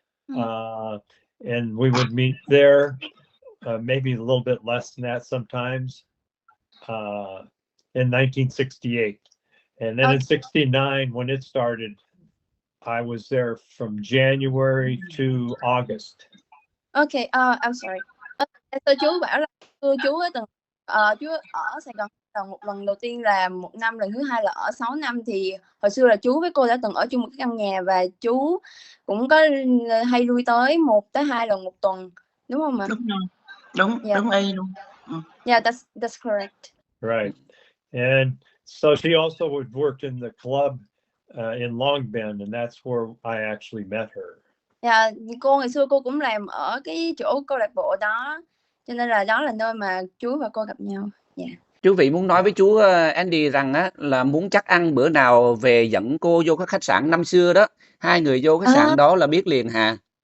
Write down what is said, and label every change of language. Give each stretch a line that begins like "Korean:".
English: And we would meet there, maybe a little bit less than that sometimes, in 1968. And then in 69, when it started, I was there from January to August. Okay, I'm sorry.
Vietnamese: Chú bảo là chú ở Sài Gòn một lần đầu tiên là 1 năm, lần thứ hai là ở 6 năm. Thì hồi xưa là chú với cô đã từng ở chung một cái căn nhà, và chú cũng có hay lui tới 1 tới 2 lần một tuần, đúng không ạ? Đúng y luôn.
English: Yeah, that's correct. Right. And so she also would work in the club in Long Bend, and that's where I actually met her.
Vietnamese: Yeah, cô ngày xưa cô cũng làm ở cái chỗ câu lạc bộ đó, cho nên là đó là nơi mà chú và cô gặp nhau.
English: Yeah.
Vietnamese: Chú Vị muốn nói với chú Andy rằng á là muốn chắc ăn bữa nào về dẫn cô vô cái khách sạn năm xưa đó, hai người vô khách sạn đó là biết liền hà.